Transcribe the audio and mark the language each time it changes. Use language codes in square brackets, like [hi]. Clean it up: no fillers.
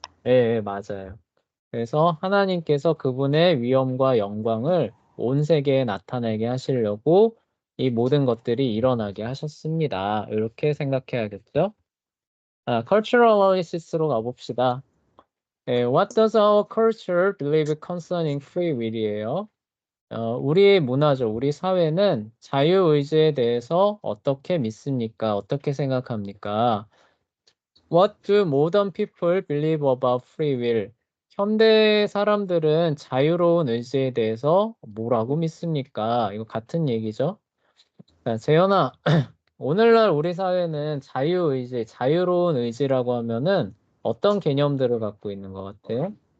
[ko] 네, 맞아요. 그래서 하나님께서 그분의 위엄과 영광을 온 세계에 나타내게 하시려고 이 모든 것들이 일어나게 하셨습니다. 이렇게 생각해야겠죠? [en] cultural analysis로 [ko] 가봅시다. [en] What does our culture believe concerning free will이에요? [ko] 우리 문화죠. 우리 사회는 자유의지에 대해서 어떻게 믿습니까? 어떻게 생각합니까? [en] What do modern people believe about free will? [ko] 현대 사람들은 자유로운 의지에 대해서 뭐라고 믿습니까? 이거 같은 얘기죠. 자, 재현아, 오늘날 우리 사회는 자유의지, 자유로운 의지라고 하면은 어떤 개념들을 갖고 있는 것 같아요?